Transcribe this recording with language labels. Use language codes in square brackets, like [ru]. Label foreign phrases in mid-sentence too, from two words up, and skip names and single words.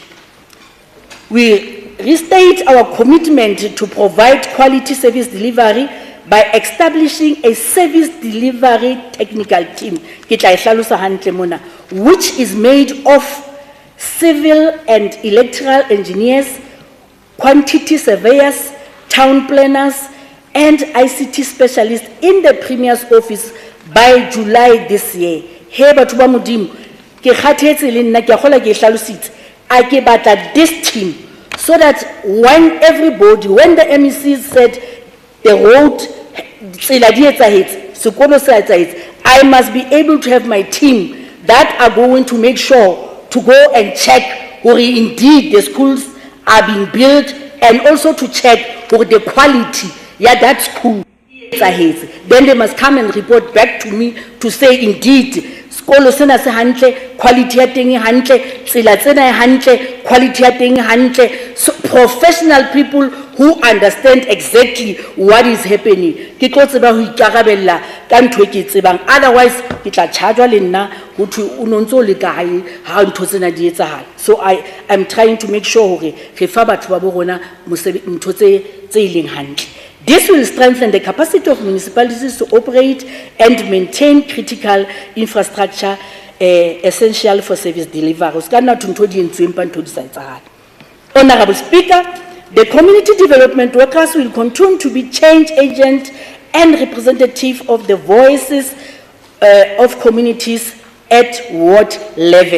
[en] We restate our commitment to provide quality service delivery by establishing a service delivery technical team, which is made of civil and electoral engineers, quantity surveyors, town planners, and ICT specialists in the Premier's office by July this year. [st] He batho ba modimo ke kgathetse le nna ke gola ke hlalositse a ke batla [en] this team, so that when the MECs said the road [st] tsela di etsahetse sekolo se etsahetse, [en] I must be able to have my team that are going to make sure to go and check where indeed the schools are being built, and also to check for the quality that school. Then they must come and report back to me to say indeed [st] skolo sena se hantle, quality ya teng e hantle, tsela tsena e hantle, quality ya teng e hantle. [en] So professional people who understand exactly what is happening. [st] Ke tlo tseba ho ikarabella ka ntho ke tsebang, otherwise ke tla chargewa le nna ho thwe o nontso le kae ha ntho tsena di etsahala. [en] So I am trying to make sure [st] hore re fa batho ba bo rona ntho tse ileng hantle. [en] This will strengthen the capacity of municipalities to operate and maintain critical infrastructure essential for service delivery. Honorable Speaker, the community development workers will continue to be change agents and representative of the voices of communities at ward level.